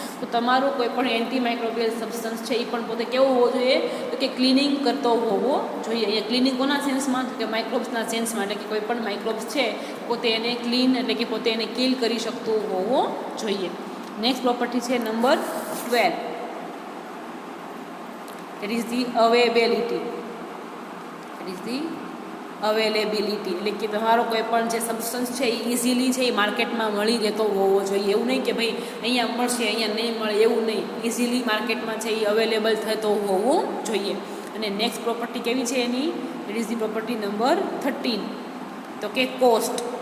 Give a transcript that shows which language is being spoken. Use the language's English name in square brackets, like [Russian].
[Gujarati] તો તમારું કોઈ પણ એન્ટી માઇક્રોબિયલ સબસ્ટન્સ છે એ પણ પોતે કેવો હોવો જોઈએ તો કે ક્લિનિંગ કરતો હોવો જોઈએ. અહીંયા ક્લિનિંગ કોના સેન્સમાં? તો કે માઇક્રોબ્સના સેન્સમાં, એટલે કે કોઈ પણ માઇક્રોબ્સ છે પોતે એને ક્લીન એટલે કે પોતે એને કિલ કરી શકતો હોવો જોઈએ. નેક્સ્ટ પ્રોપર્ટી છે number 12. [English] That is the availability. That is the availability. [Gujarati] એટલે કે તમારો કોઈ પણ જે સબસ્ટન્સ છે એ ઇઝીલી છે એ માર્કેટમાં મળી રહેતો હોવો જોઈએ. એવું નહીં કે ભાઈ અહીંયા મળશે અહીંયા નહીં મળે, એવું નહીં. ઇઝીલી માર્કેટમાં છે એ અવેલેબલ થતો હોવો જોઈએ. અને નેક્સ્ટ પ્રોપર્ટી કેવી છે એની? [English] It is the property number 13. [Gujarati] તો કે કોસ્ટ.